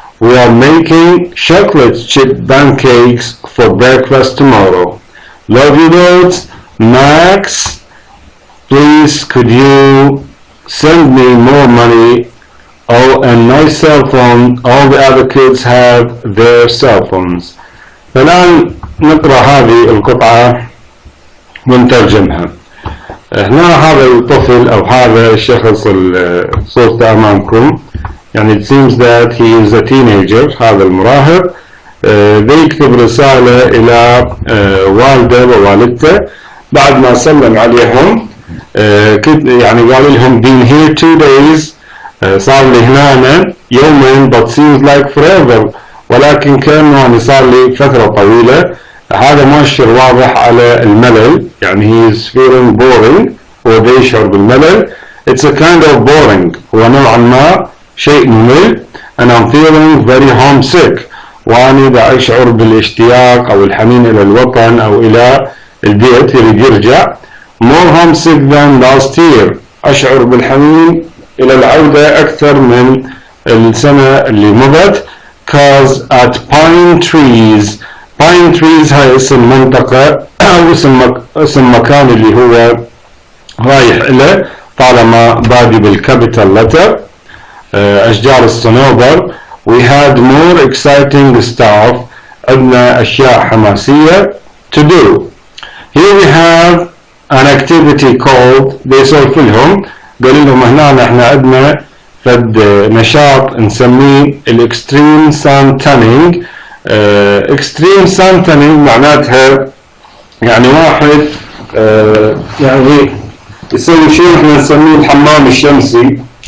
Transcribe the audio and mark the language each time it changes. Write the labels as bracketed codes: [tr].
[en] We are making chocolate chip pancakes for breakfast tomorrow. Love you loads, Max. Please could you send me more money? Oh, and nice cell phone. All the other kids have their cell phones. [ar] الآن نقرأ هذه القطعة ونترجمها. هنا هذا الطفل أو هذا الشخص صورته أمامكم، يعني [en] it seems that he is a teenager، [ar] هذا المراهق، بيكتب رسالة إلى والده ووالدته بعد ما سلم عليهم. يعني قال لهم [en] been here 2 days، [ar] صار لي هنا يومين [en] but seems like forever، [ar] ولكن كان يعني صار لي فترة طويلة. هذا مؤشر واضح على الملل، يعني [en] he is feeling boring، [ar] هو بيشعر بالملل. [en] it's a kind of boring، [ar] هو نوعا ما شيء ممل. [en] and I'm feeling very homesick، [ar] وأنا بأشعر بالاشتياق أو الحنين إلى الوطن أو إلى البيت، يريد يرجع. [en] more homesick than last year، [ar] أشعر بالحنين إلى العودة أكثر من السنة اللي مضت. cause at Pine Trees، Pine Trees هاي اسم منطقة أو اسم مكان اللي هو رايح إليه طالما بادي بالكابيتال لتر، أشجار الصنوبر. [en] we had more exciting stuff، [ar] عندنا أشياء حماسية [en] to do. here we have an activity called، [ar] بيسولف لهم قال لهم هنا احنا عندنا فد نشاط نسميه الاكستريم سان تانينج. اكستريم سان تانينج معناتها يعني واحد يعني يسوي شيء احنا نسميه الحمام الشمسي.